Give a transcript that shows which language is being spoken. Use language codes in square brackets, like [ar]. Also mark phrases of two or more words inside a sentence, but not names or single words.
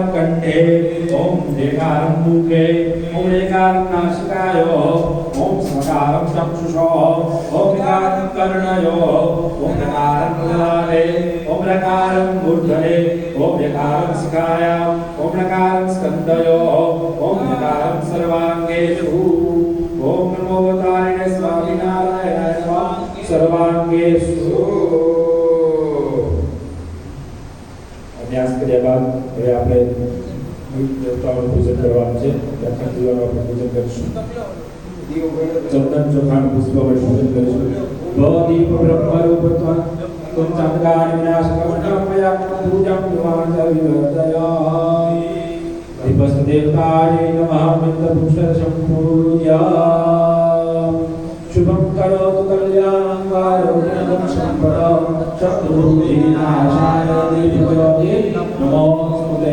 [sa] कंठे ओम देकारम मुखे ओम रेकारम नासिकाय ओम समकारम चक्षुषो ओम विकारम कर्णयो ओम नकारम मुलारे ओम नकारम मूर्धने ओम यकारम शिखायाम ओम नकारम स्कंदयो ओम नकारम सर्वांगेषु ओम नमो तारिणे स्वामिनारायणाय नमः सर्वांगेषु। [gu] અભ્યાસ કર્યા બાદ હવે આપણે દેવતાઓનું પૂજન કરવાનું છે. દક્ષિણ દીવાનો આપણે પૂજન કરીશું. ચંદન ચોખાનું પુષ્પ વડે પૂજન કરીશું. [sa] ભવદીપ બ્રહ્મરૂપત્વં તુમ ચાંદકાન વિનાશકમયા પૂજમ વિવાચવિવર્તયા દીપસ્ત દેવતાય નમઃ મિત્તપુષ્ટ સંપૂર્યા શુભમ કરોતુ કલ્યાણં આરોગ્યં સંપદં શત્રુવિનાશાય દીપજ્યોતિ નમોસ્તુતે.